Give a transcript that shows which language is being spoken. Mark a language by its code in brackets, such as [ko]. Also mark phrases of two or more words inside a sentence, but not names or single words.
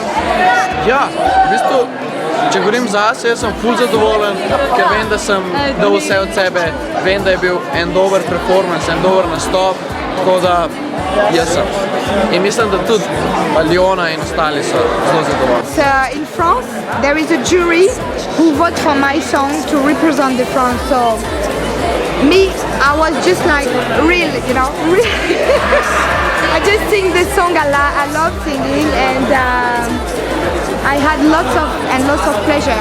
[sl] Ja, v bistvu, če govorim zase, jaz sem ful zadovoljen, ker vem, da sem dal vse od sebe, vem, da je bil en dober performance, en dober nastop, tako da jaz sem. In mislim, da tudi Aljona in ostali so zelo zadovoljni. [en] In France, there is a jury who vote for my song to represent the France. So me, I was just like real, you know, real. I just sing the song I love singing, and I had lots of pleasure.